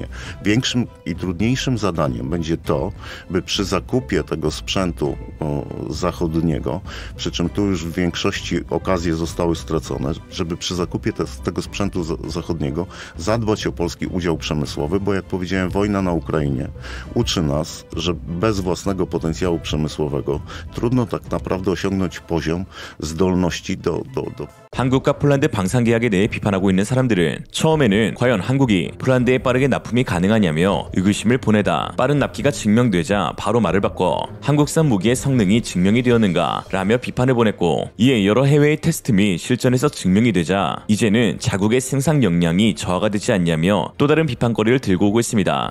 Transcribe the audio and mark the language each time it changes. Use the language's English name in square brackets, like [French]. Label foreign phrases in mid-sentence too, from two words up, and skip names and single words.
[Polish] Większym i trudniejszym zadaniem będzie to, by przy zakupie tego sprzętu zachodniego, przy czym tu już w większości okazje zostały stracone, żeby przy zakupie tego sprzętu zachodniego zadbać o polski udział przemysłowy, bo jak powiedziałem, wojna na Ukrainie uczy nas, że bez własnego potencjału przemysłowego podstawowego, trudno tak naprawdę osiągnąć poziom zdolności do [Korean] 한국과 폴란드 방산 계약에 대해 비판하고 있는 사람들은 처음에는 과연 한국이 폴란드에 빠르게 납품이 가능하냐며 의구심을 보내다 빠른 납기가 증명되자 바로 말을 바꿔 한국산 무기의 성능이 증명이 되었는가 라며 비판을 보냈고, 이에 여러 해외의 테스트 및 실전에서 증명이 되자 이제는 자국의 생산 역량이 저하가 되지 않냐며 또 다른 비판거리를 들고 오고 있습니다.